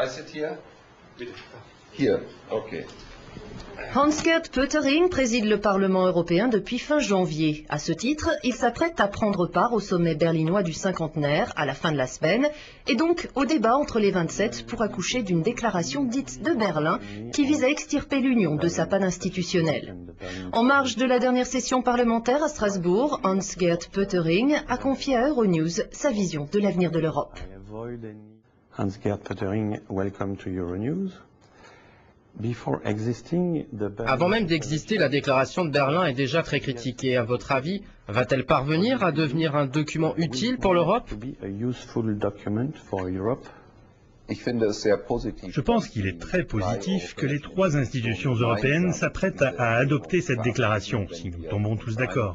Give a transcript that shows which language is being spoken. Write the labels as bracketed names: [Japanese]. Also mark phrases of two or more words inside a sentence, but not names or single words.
[French] Hans-Gert Pöttering préside le Parlement européen depuis fin janvier. À ce titre, il s'apprête à prendre part au sommet berlinois du cinquantenaire à la fin de la semaine et donc au débat entre les 27 pour accoucher d'une déclaration dite de Berlin qui vise à extirper l'Union de sa panne institutionnelle. En marge de la dernière session parlementaire à Strasbourg, Hans-Gert Pöttering a confié à Euronews sa vision de l'avenir de l'Europe. Hans-Gert Pöttering, [English] welcome to Euronews. [French] Avant même d'exister, la déclaration de Berlin est déjà très critiquée. À votre avis, va-t-elle parvenir à devenir un document utile pour l'Europe ? Je pense qu'il est très positif que les trois institutions européennes s'apprêtent à adopter cette déclaration, si nous tombons tous d'accord.